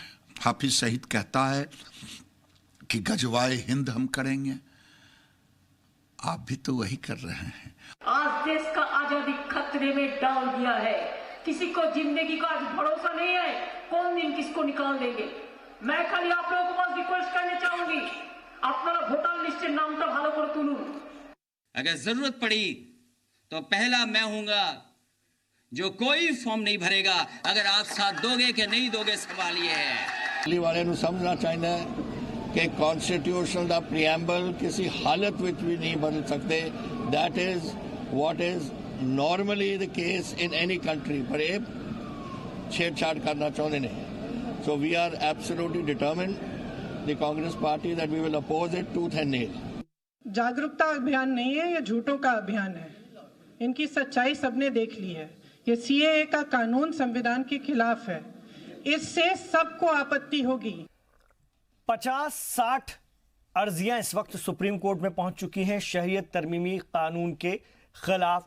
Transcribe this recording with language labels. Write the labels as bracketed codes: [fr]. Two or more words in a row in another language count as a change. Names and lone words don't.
[hi] हाफिज सईद कहता है कि गजवाए हिंद हम करेंगे, आप भी तो वही कर रहे हैं। आज देश का आजादी खतरे में डाल दिया है। किसी को जिंदगी का आज भरोसा नहीं है, कौन दिन किसको निकाल देंगे। मैं खाली आप लोगों को बस रिक्वेस्ट करना चाहूंगी, [bn] আপনারা ভোটার লিস্টের নামটা ভালো করে তুলুন। [hi] अगर जरूरत पड़ी तो पहला मैं हूंगा जो कोई फॉर्म नहीं भरेगा। अगर आप साथ दोगे कि नहीं दोगे, सवाल ये है। दिल्ली वाले [pa] ਨੂੰ ਸਮਝਣਾ ਚਾਹੀਦਾ ਹੈ ਕਿ ਕਨਸਟੀਟਿਊਸ਼ਨ ਦਾ ਪ੍ਰੀਐਂਬਲ ਕਿਸੇ ਹਾਲਤ ਵਿੱਚ ਵੀ ਨਹੀਂ ਬਦਲ ਸਕਦੇ। [en] that is what is normally the case in any country, [pa] ਪਰ ਇਹ ਛੇੜਛਾੜ ਕਰਨਾ ਚਾਹੁੰਦੇ ਨੇ। [en] so we are absolutely determined, the Congress party, that we will oppose it tooth and nail। [hi] जागरूकता अभियान नहीं है, ये झूठों का अभियान है। इनकी सच्चाई सबने देख ली है। ये सीएए का कानून संविधान के खिलाफ है, इससे सबको आपत्ति होगी। 50-60 अर्जियां इस वक्त सुप्रीम कोर्ट में पहुंच चुकी हैं शहरियत तरमीमी कानून के खिलाफ।